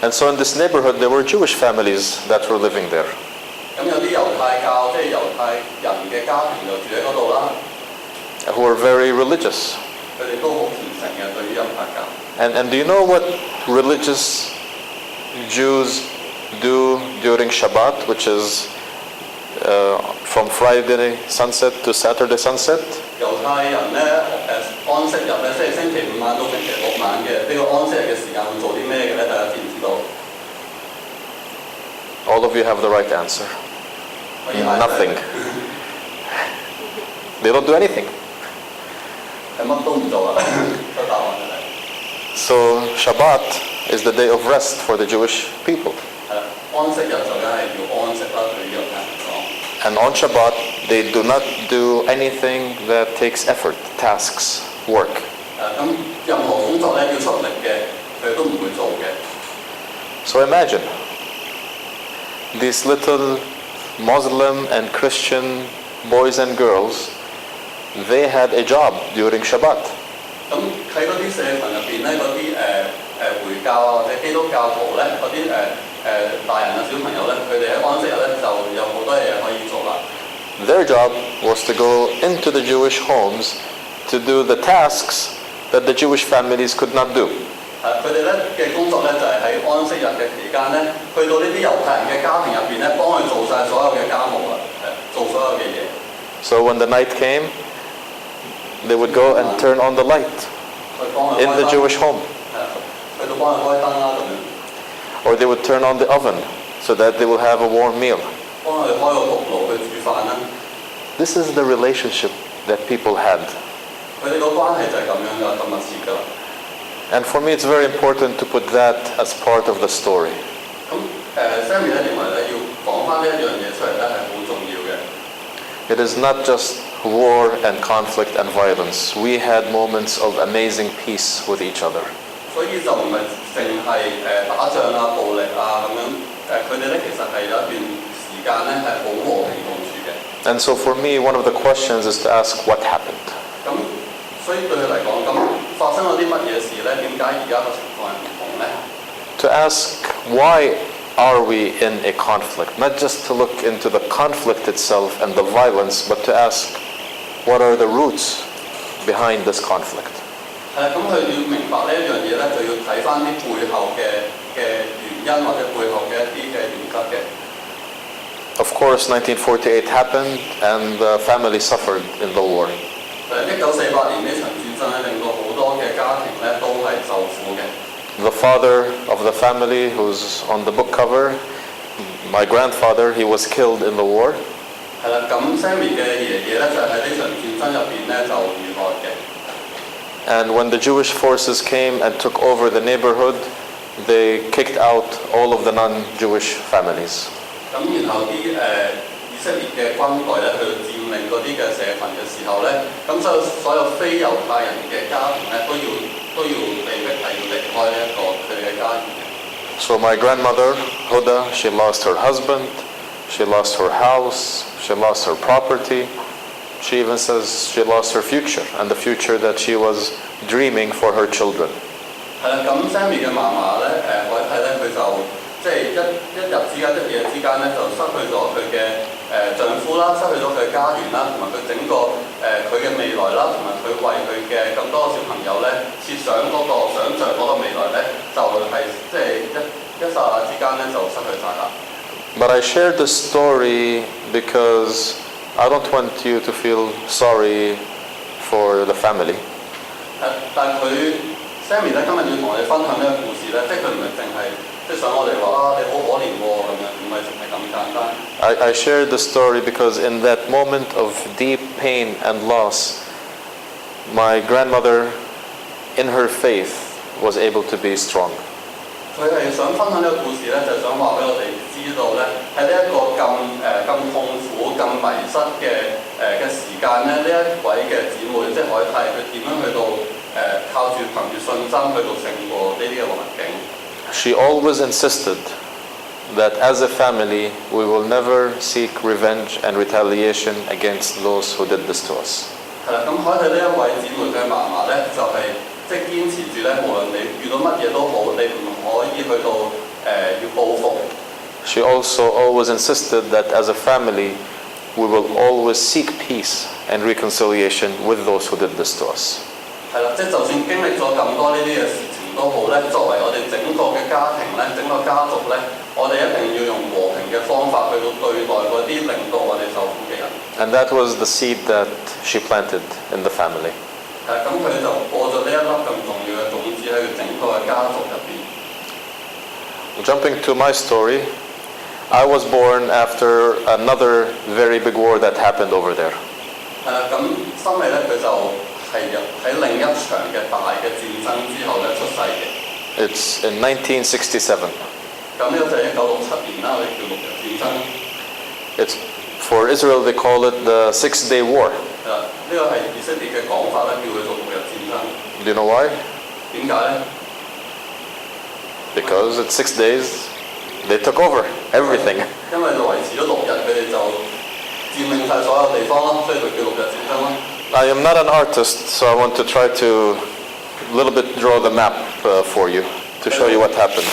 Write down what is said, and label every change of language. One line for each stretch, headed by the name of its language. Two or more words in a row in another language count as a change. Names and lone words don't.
English: And so in this neighborhood there were Jewish families that were living there.
Cantonese: 咁有啲猶太教即係猶太人嘅家庭就住喺嗰度啦。
English: Who were very religious.
Cantonese: 佢哋都好虔誠嘅對於猶太教。
English: And do you know what religious Jews do during Shabbat, which is from Friday sunset to Saturday sunset?
Cantonese: 猶太人咧安息日咧，即係星期五晚到星期六晚嘅呢個安息日嘅時間會做啲咩嘅咧？大家知唔知道
English: All of you have the right answer. Nothing. They don't do anything.
Cantonese: 係乜都唔做啦，個答案係。
English: So Shabbat is the day of rest for the Jewish people.
Cantonese: 係啦，安息日就梗係要安息啦，對於猶太人講。
English: And on Shabbat, They do not do anything that takes effort, tasks, work.
Cantonese: 咁任何工作咧要出力嘅，佢都唔會做嘅。
English: So imagine these little Muslim and Christian boys and girls, they had a job during Shabbat.
Cantonese: 咁喺嗰啲社群入邊咧，嗰啲回教啊或者基督教徒咧，嗰啲大人啊小朋友咧，佢哋喺安息日咧就有好多嘢可以做啦。
English: Their job was to go into the Jewish homes to do the tasks that the Jewish families could not do.
Cantonese: 佢哋咧嘅工作咧就係喺安息日嘅期間咧，去到呢啲猶太人嘅家庭入邊咧，幫佢做晒所有嘅家務啦，做所有嘅嘢。
English: So when the night came, they would go and turn on the light in the Jewish home.
Cantonese: 去到幫佢開燈啦咁樣。
English: Or they would turn on the oven so that they will have a warm meal.
Cantonese: 幫佢開個焗爐去煮飯啦。
English: This is the relationship that people had.
Cantonese: 佢哋個關係就係咁樣㗎，咁密切㗎。
English: And for me, it's very important to put that as part of the story.
Cantonese: 咁Sami 咧認為咧要講翻呢一樣嘢出嚟咧係好重要嘅。
English: It is not just war and conflict and violence. We had moments of amazing peace with each other.
Cantonese: 所以就唔係淨係打仗啊、暴力啊咁樣，佢哋咧其實係有一段時間咧係好和平共處嘅。
English: And so for me, one of the questions is to ask what happened.
Cantonese: 咁所以對佢嚟講，咁發生咗啲乜嘢事咧？點解而家個情況係唔同咧？
English: To ask why are we in a conflict? Not just to look into the conflict itself and the violence, but to ask what are the roots behind this conflict.
Cantonese: 咁佢要明白呢一樣嘢咧，就要睇翻啲背後嘅原因或者背後嘅一啲嘅原則嘅。
English: Of course, 1948 happened and the family suffered in the war.
Cantonese: 1948 年呢場戰爭咧，令到好多嘅家庭咧都係受苦嘅。
English: The father of the family, who's on the book cover, my grandfather, he was killed in the war.
Cantonese: 係啦，咁 Sami 嘅爺爺咧就喺呢場戰爭入邊咧就遇害嘅。
English: And when the Jewish forces came and took over the neighborhood, they kicked out all of the non-Jewish families.
Cantonese: 咁然後啲以色列嘅軍隊咧去佔領嗰啲嘅社群嘅時候咧，咁所有非猶太人嘅家庭咧都要被迫係要離開呢一個佢哋嘅家園。
English: So my grandmother, Huda, she lost her husband, she lost her house, she lost her property. She even says she lost her future and the future that she was dreaming for her children.
Cantonese: 係啦，咁 Sami 嘅嫲嫲咧，我睇咧佢就即係一日之間、一夜之間咧，就失去咗佢嘅丈夫啦，失去咗佢嘅家園啦，同埋佢整個佢嘅未來啦，同埋佢為佢嘅咁多個小朋友咧設想嗰個想像嗰個未來咧，就係即係一剎那之間咧就失去晒啦。
English: But I shared the story because I don't want you to feel sorry for the family.
Cantonese: 但佢 Sami 咧今日要同我哋分享呢個故事咧，即係佢唔係淨係即係想我哋話你好可憐喎咁樣，唔係淨係咁簡單。
English: I shared the story because in that moment of deep pain and loss, my grandmother, in her faith, was able to be strong.
Cantonese: 佢係想分享呢個故事咧，就係想話俾我哋知道咧，喺呢一個咁痛苦、咁迷失嘅時間咧，呢一位嘅姊妹即係海泰，佢點樣去到靠住憑住信心去到勝過呢啲嘅環境。
English: She always insisted that as a family, we will never seek revenge and retaliation against those who did this to us.
Cantonese: 係啦，咁海泰呢一位姊妹嘅嫲嫲咧，就係即係堅持住咧，無論你遇到乜嘢都好，你唔可以去到要報復。
English: She also always insisted that as a family, we will always seek peace and reconciliation with those who did this to us.
Cantonese: 係啦，即係就算經歷咗咁多呢啲嘅事情都好咧，作為我哋整個嘅家庭咧，整個家族咧，我哋一定要用和平嘅方法去到對待嗰啲令到我哋受苦嘅人。
English: And that was the seed that she planted in the family.
Cantonese: 咁佢就播咗呢一粒咁重要嘅種子喺佢整個嘅家族入邊。
English: Jumping to my story, I was born after another very big war that happened over there.
Cantonese: 咁Sami咧佢就係喺另一場嘅大嘅戰爭之後咧出世嘅。
English: It's in 1967.
Cantonese: 咁呢個就係1967年啦，我哋叫六日戰爭。
English: It's For Israel, they call it the 6-day war.
Cantonese: 呢個係以色列嘅講法咧，叫佢做6日戰爭。
English: Do you know why?
Cantonese: 點解咧？
English: Because it's 6 days, they took over everything.
Cantonese: 因為維持咗6日，佢哋就佔領晒所有地方咯，所以佢叫6日戰爭咯。
English: I am not an artist, so I want to try to a little bit draw the map for you to show you what happened.